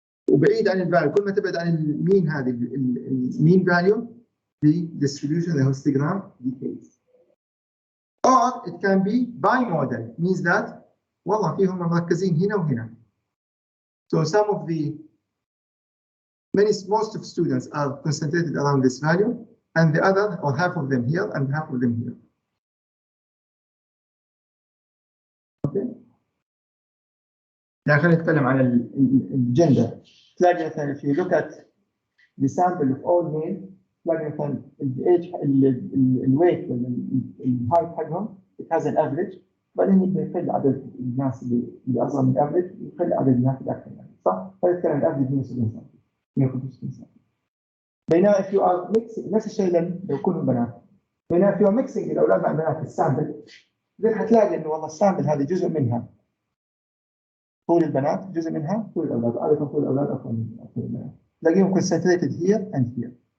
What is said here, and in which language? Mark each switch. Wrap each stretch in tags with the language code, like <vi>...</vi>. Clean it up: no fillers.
<ar>وبعيد عن الفاليو، كل ما تبعد عن المين هذه المين</ar> <en>value, the distribution, the histogram decays. Or it can be bimodal, means that</en> <ar>والله فيهم مركزين هنا وهنا.</ar> <en>So some of most of students are concentrated around this value, and the other, or half of them here and half of them here. Okay.</en> <ar>يعني خلينا نتكلم عن الجندر. تلاقي مثلا</ar> <en>if you look at the sample of all male,</en> <ar>تلاقي مثلا الage الويت الهايت حقهم</ar> <en>it has an average،</en> <ar>بعدين يبدا يقل عدد الناس اللي اصغر من الافرج، يقل عدد الناس اللي اكثر منه، صح؟ فيتكلم الافرج 170 سم 165 سم. بينما</ar> <en>if you are mixing</en> <ar>نفس الشيء لو يكونوا بنات. بينما if you are mixing الأولاد مع البنات السامبل زين حتلاقي إنه والله السامبل هذه جزء منها طول البنات جزء منها طول الأولاد. عادة طول الأولاد أكثر من طول البنات.</ar> <en>تلاقيهم concentrated here and here.</en>